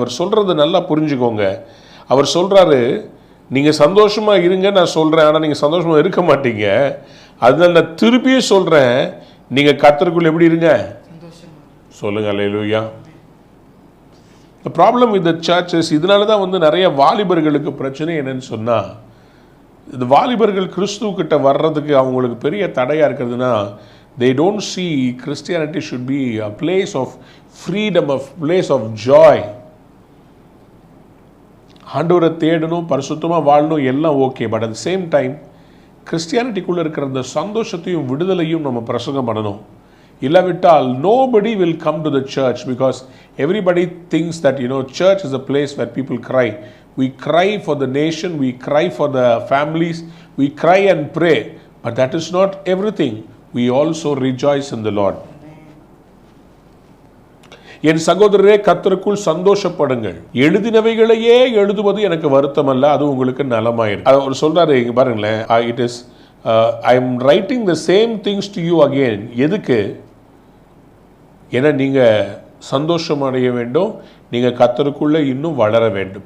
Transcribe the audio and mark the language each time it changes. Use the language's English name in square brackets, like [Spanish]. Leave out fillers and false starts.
[Tamil] அவர் சொல்றது நல்லா புரிஞ்சுக்கோங்க. அவர் சொல்றாரு, நீங்க சந்தோஷமா இருங்க நான் சொல்றேன், ஆனா நீங்க சந்தோஷமா இருக்க மாட்டீங்க. அதனால நான் திருப்பியும் சொல்றேன், நீங்க கர்த்தருக்குள் எப்படி இருங்க? சொல்லுங்க அல்லேலூயா. [English] The problem with the church is, [Tamil] இதனால தான் நிறைய வாலிபர்களுக்கு பிரச்சனை என்னன்னு சொன்னா, இந்த வாலிபர்கள் கிறிஸ்துவுக்கிட்ட வர்றதுக்கு அவங்களுக்கு பெரிய தடையாக இருக்கிறதுனா, [English] they don't see Christianity should be a place of freedom, a place of joy. [Tamil] ஆண்டவரை தேடணும், பரிசுத்தமாக வாழணும், எல்லாம் okay. [English] but at the same time [Tamil] கிறிஸ்டியானிட்டிக்குள்ளே இருக்கிற அந்த சந்தோஷத்தையும் விடுதலையும் நம்ம பிரசங்கம் பண்ணணும். இல்லாவிட்டால் [English] nobody will come to the church because everybody thinks that church is a place where people cry. We cry for the nation, we cry for the families, we cry and pray, but that is not everything. We also rejoice in the Lord. [Tamil] என் சகோதரரே, கர்த்தருக்குள் சந்தோஷப்படுங்கள். எழுதினவைகளையே எழுதுவது எனக்கு வருத்தம் அல்ல, அது உங்களுக்கு நலமாயிருக்கு. அவர் சொல்றாரு, இங்க பாருங்களேன், [English] It is I am writing the same things to you again. [Tamil] எதுக்கு? ஏன்னா நீங்க சந்தோஷம் அடைய வேண்டும், நீங்க கர்த்தருக்குள்ள இன்னும் வளர வேண்டும்.